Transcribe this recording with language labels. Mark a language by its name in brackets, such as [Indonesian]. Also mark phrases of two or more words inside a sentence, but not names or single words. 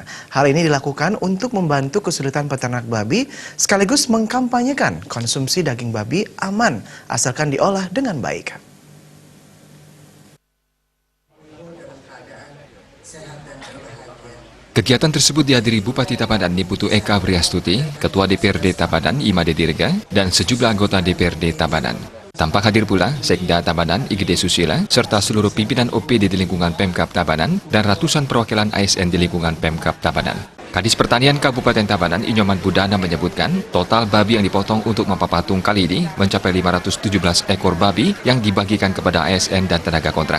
[Indonesian] Hal ini dilakukan untuk membantu kesulitan peternak babi, sekaligus mengkampanyekan konsumsi daging babi aman, asalkan diolah dengan baik. Kegiatan tersebut dihadiri Bupati Tabanan Niputu Eka Briastuti, Ketua DPRD Tabanan Imade Dirga, dan sejumlah anggota DPRD Tabanan. Tampak hadir pula Sekda Tabanan Igede Susila, serta seluruh pimpinan OPD di lingkungan Pemkab Tabanan dan ratusan perwakilan ASN di lingkungan Pemkab Tabanan. Kadis Pertanian Kabupaten Tabanan Inyoman Budana menyebutkan, total babi yang dipotong untuk mempapatung kali ini mencapai 517 ekor babi yang dibagikan kepada ASN dan tenaga kontrak.